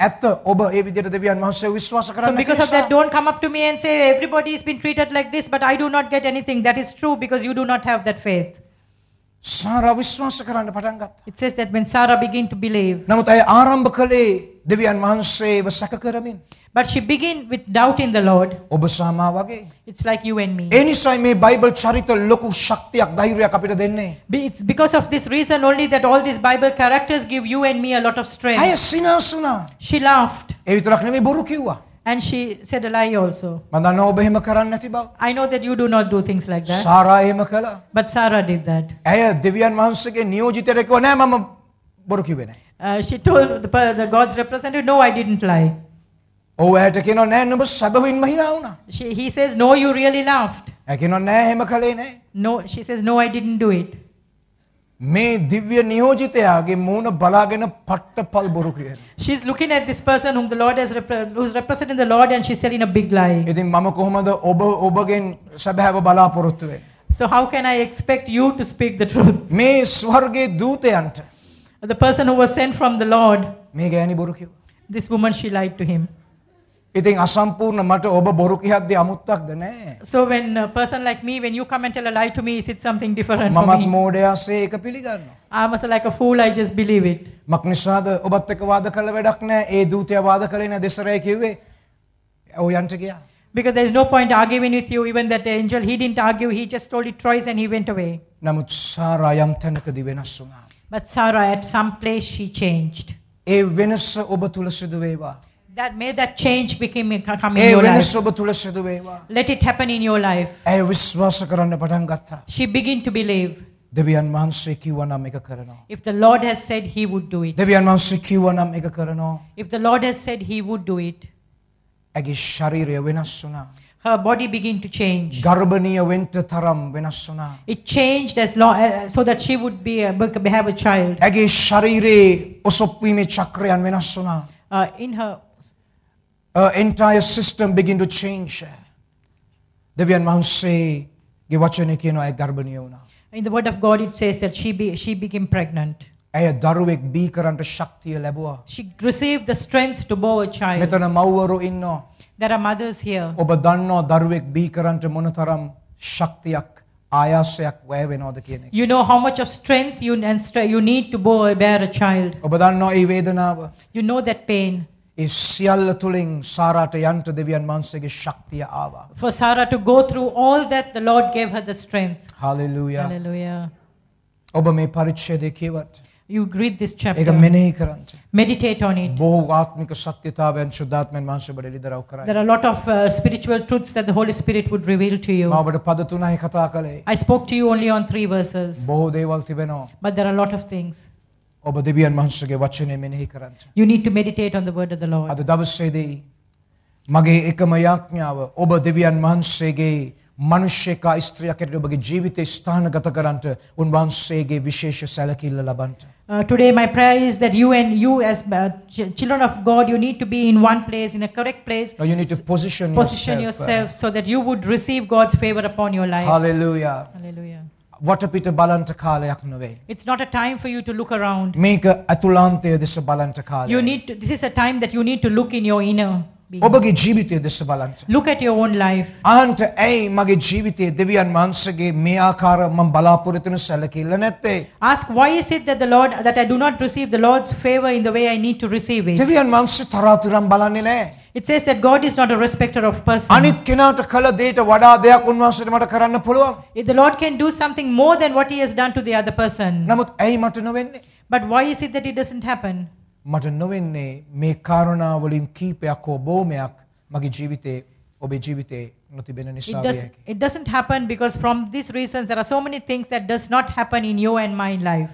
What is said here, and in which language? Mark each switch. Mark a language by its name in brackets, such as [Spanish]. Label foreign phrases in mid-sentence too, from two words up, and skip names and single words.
[Sinhala] ඇත්ත ඔබ ඒ විදියට දෙවියන් වහන්සේව විශ්වාස [English] So [Sinhala] කරන්නේ [English] because of that, don't come up to me and say everybody has been treated like this, but I do not get anything. That is true because you do not have that faith. [Sinhala] සාරා විශ්වාස කරන්න පටන් ගත්තා. [English] It says that when Sarah began to believe, [Sinhala] නමුත් ඇය ආරම්භ කළේ දෙවියන් වහන්සේව සැක කරමින්. [English] but she began with doubt in the Lord. [Sinhala] ඔබ සහ මා වගේ. [English] It's like you and me. [Sinhala] ඒ නිසායි මේ බයිබල් චරිත ලොකු ශක්තියක් ධෛර්යයක් අපිට දෙන්නේ. [English] It's because of this reason only that all these Bible characters give you and me a lot of [Sinhala] ඇය [English] strength. [Sinhala] සිනාසුනා. [English] She laughed [Sinhala] ඒ විතරක් නෙමෙයි බොරු කිව්වා. [English] and she said a lie also. [Sinhala] මම දන්නවා ඔබ එහෙම කරන්නේ නැති බව. [English] I know that you do not do things like that, [Sinhala] සාරා එහෙම කළා. [English] but Sarah did that. [Sinhala] ඇය දෙවියන් වහන්සේගේ නියෝජිතයට කිව්වා නෑ මම බොරු කිව්වේ නෑ. [English] She told the God's representative, no, I didn't lie. [Sinhala] ඔව් ඇයට කියනවා නෑ නුඹ සැබවින්ම hina වුණා. [English] He says, no, you really laughed. [Sinhala] ඇය කියනවා නෑ එහෙම කළේ නෑ. [English] No, she says, no, I didn't do it. [Sinhala] මේ දිව්‍ය නියෝජිතයාගේ මූණ බලාගෙන පට්ටපල් බොරු කියනවා. [English] She's looking at this person whom the Lord who's representing the Lord, and she's telling a big lie. [Sinhala] ඉතින් මම කොහොමද ඔබගෙන් සැබෑව බලාපොරොත්තු වෙන්නේ? [English] So how can I expect you to speak the truth? [Sinhala] මේ ස්වර්ගයේ දූතයන්ට [English] The person who was sent from the Lord, [Sinhala] මේ ගෑණි බොරු කිව්වා. [English] this woman, she lied to him. [Sinhala] ඉතින් අසම්පූර්ණ මට ඔබ බොරු කියද්දී අමුත්තක්ද නැහැ. [English] So when a person like me, when you come and tell a lie to me, is it something different for [Sinhala] මමත් [English] me? [Sinhala] මෝඩයාසේ ඒක පිළිගන්නවා. [English] I'm also like a fool, I just believe it. [Sinhala] මක් නිසාද ඔබත් එක්ක වාද කළ වැඩක් නැහැ. ඒ දූතයා වාද කළේ නැහැ දෙසරේ කිව්වේ. ඔව් යන්ට ගියා. [English] Because there's no point arguing with you. Even that angel, he didn't argue. He just told it twice and he went away. [Sinhala] නමුත් සාරා යම් තැනකදී වෙනස් වුණා. [English] But Sarah, at some place, she changed. [Sinhala] ඒ වෙනස ඔබ තුල සිදු වේවා. [English] That may that change come in [Sinhala] ඒ [English] your [Sinhala] වෙනස [English] life. [Sinhala] ඔබ තුල සිදු වේවා. [English] Let it happen in your life. [Sinhala] ඇය විශ්වාස කරන්න පටන් ගත්තා. [English] She began to believe. [Sinhala] දෙවියන් වහන්සේ කිව්වා නම් ඒක කරනවා. [English] If the Lord has said, He would do it. [Sinhala] දෙවියන් වහන්සේ කිව්වා නම් ඒක කරනවා. [English] If the Lord has said, He would do it. [Sinhala] ඇගේ ශරීරය වෙනස් වුණා. [English] Her body began to change. [Sinhala] ගර්භණීය වෙන්න තරම් වෙනස් වුණා. [English] It changed as long so that she would have a child. [Sinhala] ඇගේ ශරීරයේ ඔසොප්පීමේ චක්‍රයන් වෙනස් වුණා. [English] In her Her entire system began to change. [Sinhala] දෙවියන් වහන්සේගේ වචනේ කියනවා ඇය ගර්භණීය වුණා. [English] in the word of God it says that she became pregnant. [Sinhala] ඇය දරුවෙක් බී කරන්න ශක්තිය ලැබුවා. [English] She received the strength to bear a child. [Sinhala] මෙතන මව්වරු ඉන්නවා. [English] There are mothers here. [Sinhala] ඔබ දන්නවා දරුවෙක් බී කරන්න මොනතරම් ශක්තියක් ආයාසයක් වැය වෙනවද කියන එක. [English] You know how much of strength you need to bear a child. [Sinhala] ඔබ දන්නවා මේ වේදනාව. [English] You know that pain. [Sinhala] ඒ සියල්ල තුලින් සාරාට යන්න දෙවියන් වහන්සේගේ ශක්තිය ආවා. [English] For Sarah to go through all that, the Lord gave her the strength. Hallelujah. Hallelujah. [Sinhala] ඔබ මේ පරිච්ඡේදය කියවත් [English] You read this [Sinhala] ඒක [English] chapter. [Sinhala] මෙනෙහි කරන්න. [English] Meditate on it. [Sinhala] බොහෝ ආත්මික සත්‍යතාවයන් ශුද්ධාත්මයන් වහන්සේ ඔබට එළිදරව් කරයි. [English] There are a lot of spiritual truths that the Holy Spirit would reveal to you. [Sinhala] මම ඔබට පද තුනයි කතා කළේ. [English] I spoke to you only on 3 verses, [Sinhala] බොහෝ දේවල් තිබෙනවා. [English] but there are a lot of things. [Sinhala] ඔබ දෙවියන් වහන්සේගේ වචනේ මෙනෙහි කරන්න. [English] You need to meditate on the word of the Lord. [Sinhala] අද දවසේදී මගේ එකම යාඥාව ඔබ දෙවියන් වහන්සේගේ මනුෂ්‍යක ස්ත්‍රියක් ඇරෙන්න ඔබගේ ජීවිතේ ස්ථානගත කරන්නට උන්වහන්සේගේ විශේෂ සැලකිල්ල ලබන්න. [English] Today my prayer is that you as children of God, you need to be in one place, in a correct place. Now you need to position yourself so that you would receive God's favor upon your life. Hallelujah. Hallelujah. [Sinhala] වටපිට බලන්ට කාලයක් නෙවෙයි. [English] It's not a time for you to look around. [Sinhala] මේක අතුලාන්තය දෙස බලන්ට කාලයක්. [English] This is a time that you need to look in your inner being. [Sinhala] ඔබගේ ජීවිතය දෙස බලන්ට. [English] Look at your own life. [Sinhala] අහන්ට ඇයි මගේ ජීවිතයේ දෙවියන් වහන්සේගේ මේ ආකාර මම බලාපොරොත්තු වෙන සැලකිල්ල නැත්තේ? [English] Ask, why is it that I do not receive the Lord's favor in the way I need to receive it? [Sinhala] දෙවියන් වහන්සේ තරාතිරම් බලන්නේ නැහැ. [English] It says that God is not a respecter of person. [Sinhala] අනිත් කෙනාට කළ දෙයට වඩා දෙයක් උන්වහන්සේට මට කරන්න පුළුවන්. [English] If the Lord can do something more than what He has done to the other person. [Sinhala] නමුත් ඇයි මට නොවෙන්නේ? [English] But why is it that it doesn't happen? [Sinhala] මට නොවෙන්නේ මේ කාරණා වලින් කීපයක් හෝ බොහොමයක් මගේ ජීවිතේ ඔබේ ජීවිතේ නොතිබෙන නිසා වෙයි. [English] It doesn't happen because from these reasons there are so many things that does not happen in your and my life.